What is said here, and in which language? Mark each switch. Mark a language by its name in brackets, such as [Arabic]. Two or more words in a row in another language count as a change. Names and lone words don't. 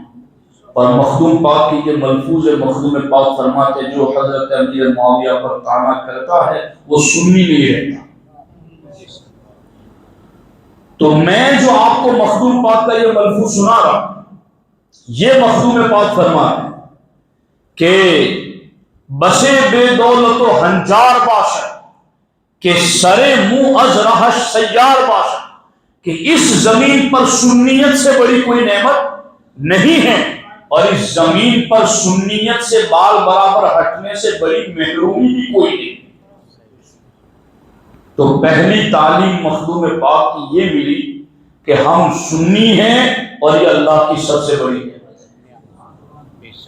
[Urdu] اور مخدوم پاک کی یہ ملفوظ ہے، مخدوم پاک فرماتے ہیں جو حضرت امیر معاویہ پر طعنہ کرتا ہے وہ سنی نہیں رہتا. تو میں جو آپ کو مخدوم پاک کا یہ ملفوظ سنا رہا ہوں، یہ مخدوم پاک فرماتے ہیں کہ [Persian] بسے بے دولت و ہنجار باشد کہ سرے منہ از رہش سیار باشد، [Urdu] کہ اس زمین پر سنیت سے بڑی کوئی نعمت نہیں ہے اور اس زمین پر سنیت سے بال برابر ہٹنے سے بڑی محرومی بھی کوئی نہیں. تو پہلی تعلیم مخدوم پاک کی یہ ملی کہ ہم سنی ہیں اور یہ اللہ کی سب سے بڑی نعمت ہے.